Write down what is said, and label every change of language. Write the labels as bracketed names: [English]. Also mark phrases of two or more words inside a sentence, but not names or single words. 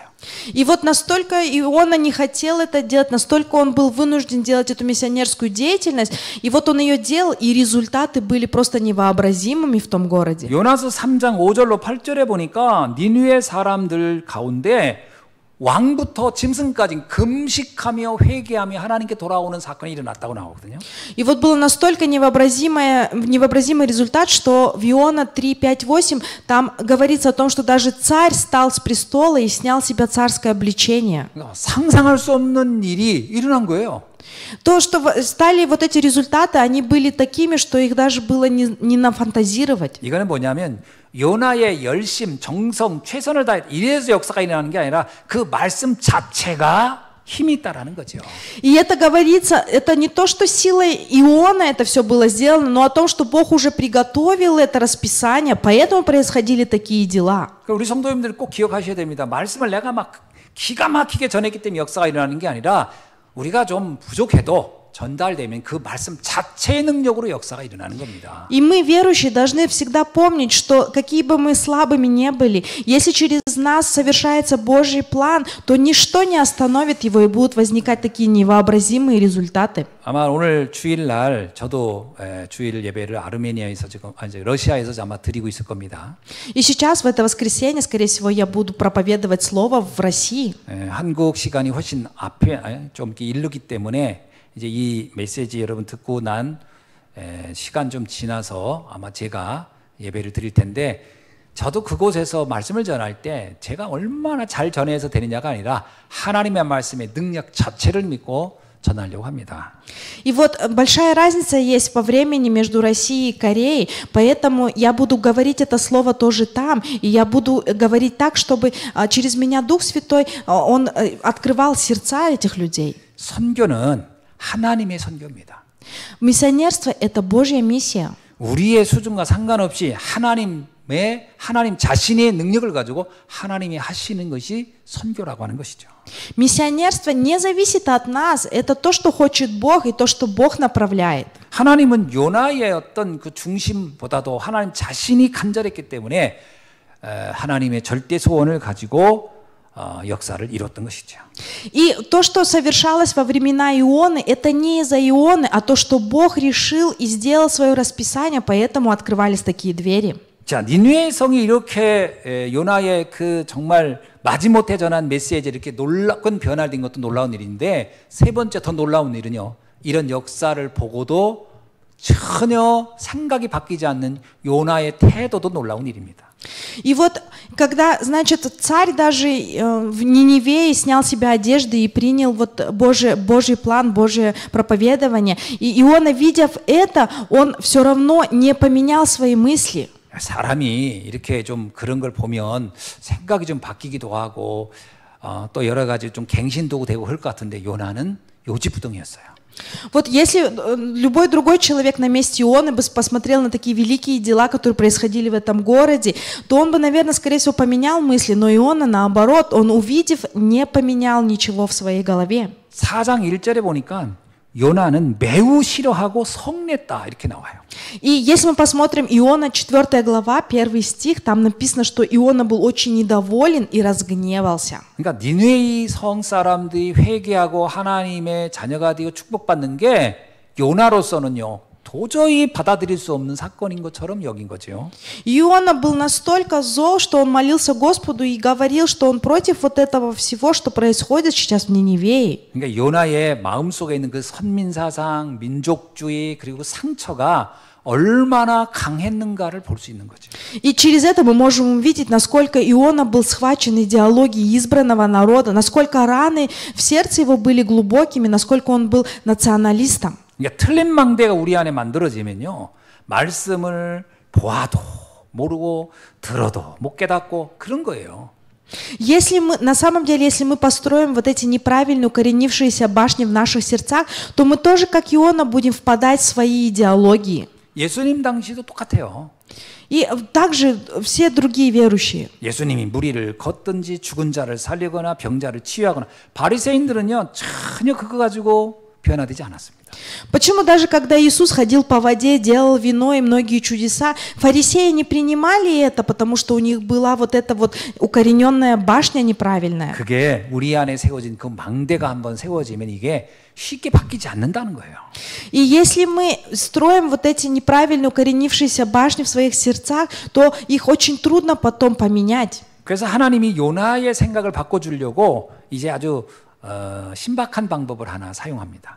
[Russian] И вот настолько Иона не хотел это делать, настолько он был вынужден делать эту миссионерскую деятельность, и вот он ее делал, и результаты были просто невообразимыми в том городе. [Korean] 요나서 3장 5절로 8절에 보니까 니느웨 사람들 가운데 왕부터 짐승까지 금식하며 회개하며 하나님께 돌아오는 사건이 일어났다고 나오거든요. [Russian] И вот был настолько невообразимый результат, что в Иона 3:5-8 там говорится о том, что даже царь встал с престола и снял с себя царское облечение. [Korean] 상상할 수 없는 일이 일어난 거예요. [Russian] То, что стали вот эти результаты, они были такими, что их даже было не нафантазировать. [Korean] 이거는 뭐냐면 요나의 열심, 정성, 최선을 다해 이래서 역사가 일어나는 게 아니라 그 말씀 자체가 힘이 있다라는 거죠. [Russian] И это говорится, это не то, что силой Иона это все было сделано, но о том, что Бог уже приготовил это расписание, поэтому происходили такие дела. [Korean] 우리 성도님들 꼭 기억하셔야 됩니다. 말씀을 내가 막 기가 막히게 전했기 때문에 역사가 일어나는 게 아니라 우리가 좀 부족해도 전달되면 그 말씀 자체의 능력으로 역사가 일어나는 겁니다. [Russian] И мы, верующие, должны всегда помнить, что какие бы мы слабыми не были, если через нас совершается Божий план, то ничто не остановит его, и будут возникать такие невообразимые результаты. [Korean] 아마 오늘 주일날 저도 주일 예배를 아르메니아에서 지금 러시아에서 아마 드리고 있을 겁니다. [Russian] И сейчас, в это воскресенье, скорее всего, я буду проповедовать Слово в России. [Korean] 한국 시간이 훨씬 앞에 좀 이르기 때문에 이제 이 메시지 여러분 듣고 난 시간 좀 지나서 아마 제가 예배를 드릴 텐데 저도 그곳에서 말씀을 전할 때 제가 얼마나 잘 전해서 되느냐가 아니라 하나님의 말씀의 능력 자체를 믿고 전하려고 합니다. [Russian] И вот большая разница есть по времени между Россией и Кореей, поэтому я буду говорить это слово тоже там, и я буду говорить так, чтобы через меня Дух Святой, Он открывал сердца этих людей. [Korean] 선교는 하나님의 선교입니다. [Russian] Миссионерство – это Божья миссия. [Korean] 우리의 수준과 상관없이 하나님 자신의 능력을 가지고 하나님이 하시는 것이 선교라고 하는 것이죠. [Russian] Миссионерство не зависит от нас, это то, что хочет Бог и то, что Бог направляет. [Korean] 하나님은 요나의 어떤 그 중심보다도 하나님 자신이 간절했기 때문에 하나님의 절대 소원을 가지고 역사를 이뤘던 것이죠. [Russian] И то, что совершалось во времена Ионы, это не из-за Ионы, а то, что Бог решил и сделал свое расписание, поэтому открывались такие двери. [Korean] 자, 니느웨 성이 이렇게 요나의 그 정말 마지못해 전한 메시지에 이렇게 놀라운 변화된 것도 놀라운 일인데 세 번째 더 놀라운 일은요. 이런 역사를 보고도 전혀 생각이 바뀌지 않는 요나의 태도도 놀라운 일입니다. [Russian] И вот, когда, значит, царь даже в Ниневее снял с себя одежды и принял вот Божий план, Божье проповедование, и Иона, видя это, он все равно не поменял свои мысли. [Korean] 사람이 이렇게 좀 그런 걸 보면 생각이 좀 바뀌기도 하고 또 여러 가지 좀 갱신도 되고 그럴 것 같은데 요나는 요지부동이었어요. [Russian] Вот если любой другой человек на месте Ионы бы посмотрел на такие великие дела, которые происходили в этом городе, то он бы, наверное, скорее всего, поменял мысли, но Иона, наоборот, он, увидев, не поменял ничего в своей голове. [Korean] 4장 1절에 보니까 요나는 매우 싫어하고 성냈다 이렇게 나와요. [Russian] И если мы посмотрим Иона 4 глава, 1 стих, там написано, что Иона был очень недоволен и разгневался. [Korean] 그러니까 니느웨 성 사람들이 회개하고 하나님의 자녀가 되고 축복받는 게 요나로서는요. 도저히 받아들일 수 없는 사건인 것처럼 여긴 거죠. [Russian] Иона был настолько зол, что он молился Господу и говорил, что он против вот этого всего, что происходит сейчас в Ниневее. [Korean] 그러니까 요나의 마음속에 있는 그 선민사상, 민족주의 그리고 상처가 얼마나 강했는가를 볼 수 있는 거죠. [Russian] И через это мы можем увидеть, насколько Иона был схвачен идеологией избранного народа, насколько раны в сердце его были глубокими, насколько он был националистом. [Korean] 그러니까 틀린 망대가 우리 안에 만들어지면요. 말씀을 보아도 모르고 들어도 못 깨닫고 그런 거예요. [Russian] Если мы, на самом деле, если мы построим вот эти неправильно укоренившиеся башни в наших сердцах, то мы тоже, как Иона, будем впадать в свои идеологии. [Korean] 예수님 당시도 똑같아요. [Russian] И также все другие верующие. [Korean] 예수님이 무리를 걷든지 죽은 자를 살리거나 병자를 치유하거나 바리새인들은요 전혀 그거 가지고 변화되지 않았습니다. [Russian] Почему даже когда Иисус ходил по воде, делал вино и многие чудеса, фарисеи не принимали это, потому что у них была вот эта вот укорененная башня неправильная. [Korean] 그게 우리 안에 세워진 그 망대가 한번 세워지면 이게 쉽게 바뀌지 않는다는 거예요. [Russian] И если мы строим вот эти неправильно укоренившиеся башни в своих сердцах, то их очень трудно потом поменять. [Korean] 그래서 하나님이 요나의 생각을 바꿔주려고 이제 아주 신박한 방법을 하나 사용합니다.